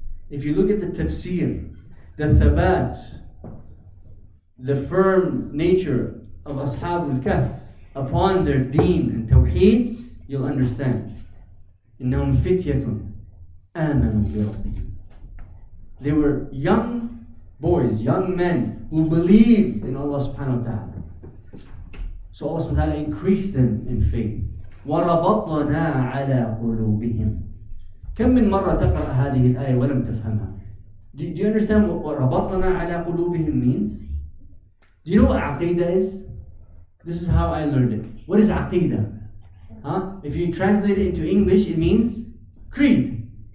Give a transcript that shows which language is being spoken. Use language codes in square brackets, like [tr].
[en] If you look at the tafsir, the thabat, the firm nature of Ashab al-Kahf upon their deen and tawheed, you'll understand. [ar] إِنَّهُمْ فِتْيَةٌ آمَنُوا بِرَبِّهِمْ. [en] They were young boys, young men who believed in Allah subhanahu wa ta'ala. So Allah subhanahu wa ta'ala increased them in faith. [ar] وَرَبَطْنَا عَلَى قُلُوبِهِمْ. كم من مرة تقرأ هذه الآية ولم تفهمها? [en] Do you understand what [ar] رَبَطْنَا عَلى قُلُوبِهِمْ [en] means? Do you know what aqidah is? This is how I learned it. What is aqidah? If you translate it into English, it means creed.